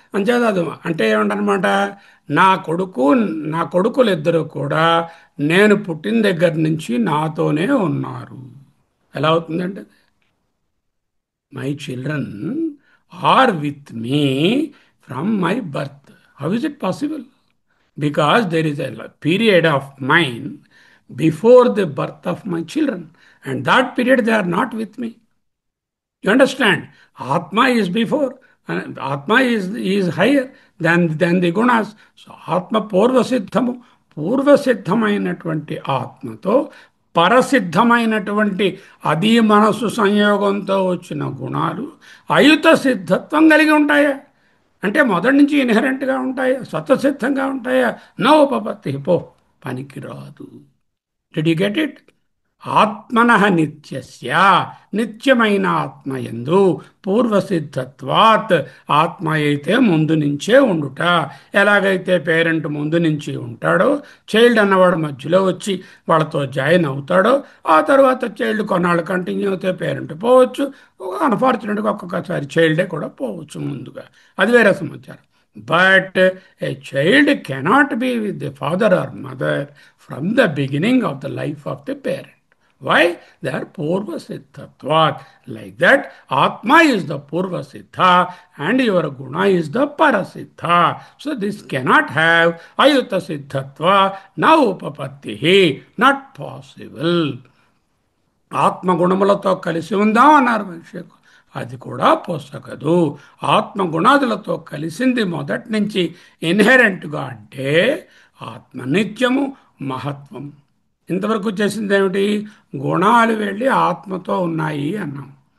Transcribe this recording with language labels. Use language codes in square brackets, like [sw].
[te] అంచేది అది అంటే ఏమంటనమాట, నా కొడుకు, నా కొడుకులు ఇద్దరు కూడా నేను పుట్టిన దగ్గర నుంచి నాతోనే ఉన్నారు. ఎలా అవుతుందంటే, [en] My children are with me from my birth. How is it possible? Because there is a period of mine before the birth of my children, and that period they are not with me. You understand? Atma is before, and Atma is higher than the gunas. [te] So Atma పూర్వసిద్ధము, పూర్వసిద్ధమైనటువంటి ఆత్మతో పరసిద్ధమైనటువంటి అది మనసు సంయోగంతో వచ్చిన గుణాలు అయుత సిద్ధత్వం కలిగి ఉంటాయా? అంటే మొదటి నుంచి ఇన్హెరెంట్గా ఉంటాయా, స్వతసిద్ధంగా ఉంటాయా? నో ఉపపత్తి, పో, పనికిరాదు. [en] Did you get it? [te] ఆత్మన నిత్యస్య, నిత్యమైన ఆత్మయందు పూర్వసిద్ధత్వాత్, ఆత్మ అయితే ముందు నుంచే ఉండుట. ఎలాగైతే పేరెంట్ ముందు నుంచి ఉంటాడో, చైల్డ్ అన్నవాడు మధ్యలో వచ్చి వాళ్ళతో జాయిన్ అవుతాడో, ఆ తర్వాత చైల్డ్ కొన్నాళ్ళు కంటిన్యూ అయితే పేరెంట్ పోవచ్చు, అన్ఫార్చునేట్గా ఒక్కొక్కసారి చైల్డే కూడా పోవచ్చు ముందుగా. అది వేరే సమాచారం. [en] But a child cannot be with the father or mother from the beginning of the life of the parent. Why? They are Purva Siddhatvat. Like that, Atma is the Purva Siddha and your Guna is the Parasiddha. So this cannot have Ayuta Siddhatva, na Upapattihi. Not possible. [te] ఆత్మగుణములతో కలిసి ఉందాం అన్నారు మనిషికు. అది కూడా పొసగదు. ఆత్మగుణాదులతో కలిసింది మొదటి నుంచి ఇన్హెరెంట్గా అంటే ఆత్మ నిత్యము, మహత్వం. ఇంతవరకు చేసింది ఏమిటి? గుణాలు వెళ్ళి ఆత్మతో ఉన్నాయి అన్నాం.